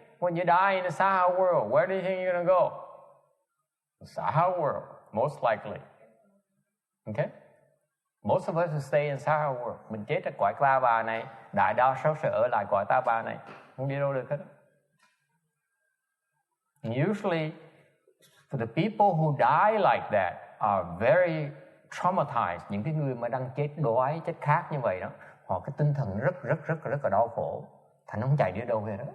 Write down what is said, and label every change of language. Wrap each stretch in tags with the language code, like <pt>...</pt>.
<en>When you die in the Saha world, where do you think you're going to go? The Saha world, most likely. Okay? Most of us will stay in Saha world.</en> <vi>Mình chết ở cõi ta bà này, đại đa số sẽ ở lại cõi ta bà này, không đi đâu được hết.</vi> <en>Usually, for the people who die like that are very traumatized.</en> <vi>Những cái người mà đang chết đói, chết khát như vậy đó, họ cái tinh thần rất là đau khổ, thành nó không chạy đi đâu về đó.</vi>